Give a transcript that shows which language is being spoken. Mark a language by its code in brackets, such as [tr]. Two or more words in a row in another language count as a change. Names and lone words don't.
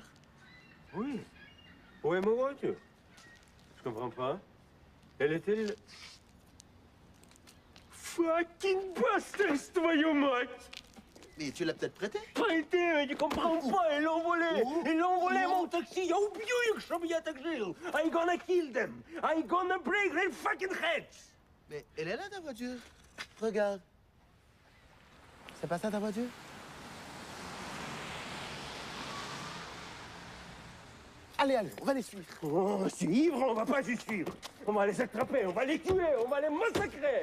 [fr] Oui. Où est ma voiture? Je comprends pas. Elle était... [en] Fucking bastard, [fr] voyons mec! Mais tu l'as peut-être prêté? Prêté, tu comprends pas, ils l'ont volé! Ils l'ont volé, mon taxi! [ru] Я убью их, чтобы я так жил! [en] I gonna kill them! I gonna break their fucking heads! [fr] Mais elle est là, ta voiture. Regarde. C'est pas ça, ta voiture? Allez, allez, on va les suivre. Oh, suivre, on va pas les suivre. On va les attraper, on va les tuer, on va les massacrer.